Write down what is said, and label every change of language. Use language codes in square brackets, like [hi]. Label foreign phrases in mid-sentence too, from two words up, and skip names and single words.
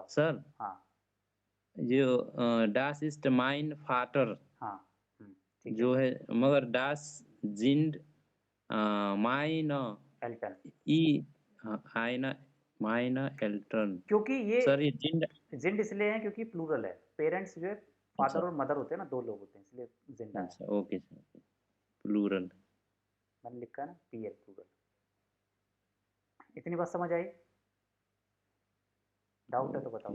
[hi] सर हाँ [de] जो das ist mein Vater [hi] हाँ ठीक है, जो है, मगर [de] das sind meine एल्टन, i eine meine Eltern। [hi] क्योंकि ये सर ये जिंड, जिंड इसलिए है क्योंकि प्लूरल है, पेरेंट्स जो है अच्छा फादर और मदर होते हैं ना, दो लोग होते हैं, इसलिए जिंड आया, अच्छा ओके सर, प्लूरल। मैंने लिखा है ना पीएल प्लूरल। इतनी बात समझ आई, डाउट है तो बताओ।